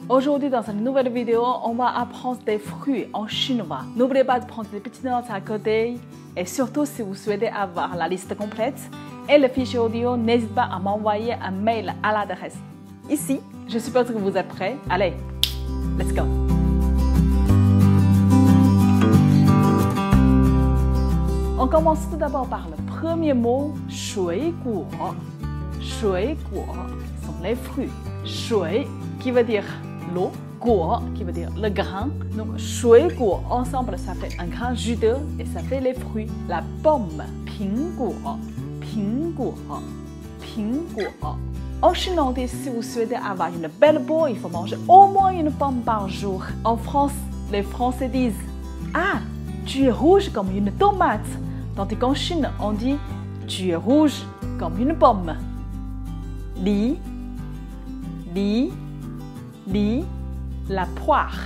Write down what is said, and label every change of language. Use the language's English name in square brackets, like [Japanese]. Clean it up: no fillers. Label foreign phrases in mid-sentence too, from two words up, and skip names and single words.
[French] Aujourd'hui, dans une nouvelle vidéo, on va apprendre des fruits en chinois. N'oubliez pas de prendre des petites notes à côté. Et surtout, si vous souhaitez avoir la liste complète et le fichier audio, n'hésitez pas à m'envoyer un mail à l'adresse ici. Je suppose que vous êtes prêts. Allez, [English] let's go. [French] On commence tout d'abord par le premier mot, [Chinese] 水果. [French] 水果 sont les fruits. 水 qui veut dire l'eau, 果 qui veut dire le grain. Donc 水果 ensemble ça fait un grain juteux et ça fait les fruits. La pomme, [Chinese] 苹果, 苹果, 苹果. [French] En Chine, on dit si vous souhaitez avoir une belle peau, il faut manger au moins une pomme par jour. En France, les Français disent ah, tu es rouge comme une tomate. Tandis qu'en Chine, on dit tu es rouge comme une pomme. Li, li, li, la poire.